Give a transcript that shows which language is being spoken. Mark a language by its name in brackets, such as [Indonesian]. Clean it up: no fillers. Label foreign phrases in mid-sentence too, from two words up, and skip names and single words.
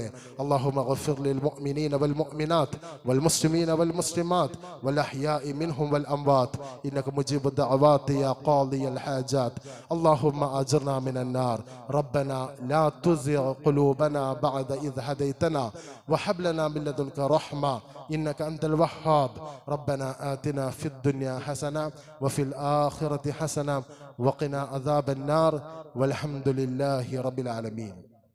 [Arabic] اللهم اغفر للمؤمنين والمؤمنات والمسلمين والمسلمات والأحياء منهم والأموات إنك مجيب الدعوات يا قاضي الحاجات. اللهم أجرنا من النار. ربنا لا تزغ قلوبنا بعد إذ هديتنا وهب لنا من لدنك رحمة إنك أنت الوهاب. ربنا آتنا في الدنيا حسنة وفي الآخرة حسنة وقنا عذاب النار والحمد لله رب العالمين.